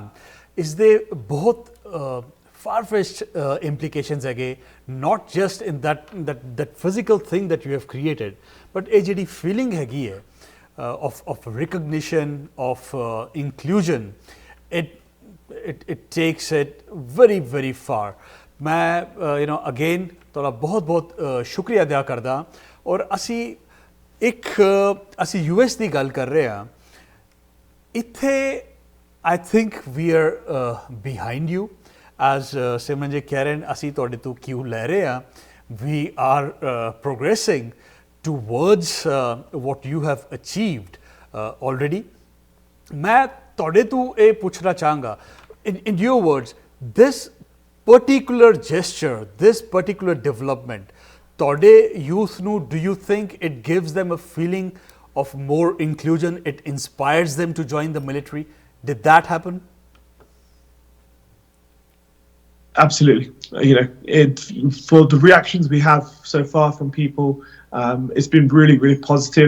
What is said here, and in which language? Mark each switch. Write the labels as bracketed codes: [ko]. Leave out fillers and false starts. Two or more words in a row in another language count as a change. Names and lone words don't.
[en] Is there both far-fetched implications again, not just in that physical thing that you have created, but a [pa] jehdi feeling hegi hai [en] of recognition, of inclusion. It takes it very, very far. [pa] ਮੈਂ ਅਗੇਨ ਥੋੜ੍ਹਾ ਬਹੁਤ ਸ਼ੁਕਰੀਆ ਅਦਾ ਕਰਦਾ ਔਰ ਅਸੀਂ US ਦੀ ਗੱਲ ਕਰ ਰਹੇ ਹਾਂ ਇੱਥੇ [en] I think we are behind you as Simran ji [pa] ਕਹਿ ਰਹੇ ਨੇ ਅਸੀਂ ਤੁਹਾਡੇ ਤੋਂ ਕਿਉਂ ਲੈ ਰਹੇ ਹਾਂ [en] we are progressing towards what you have achieved already. [pa] ਮੈਂ ਤੁਹਾਡੇ ਤੋਂ ਇਹ ਪੁੱਛਣਾ ਚਾਹਾਂਗਾ [en] in your words, this particular gesture, this particular development, [pa] ਤੁਹਾਡੇ youth ਨੂੰ, [en] do you think it gives them a feeling of more inclusion, it inspires them to join the military? Did that happen? Absolutely. For the reactions we have so far from people, it's been really, really positive.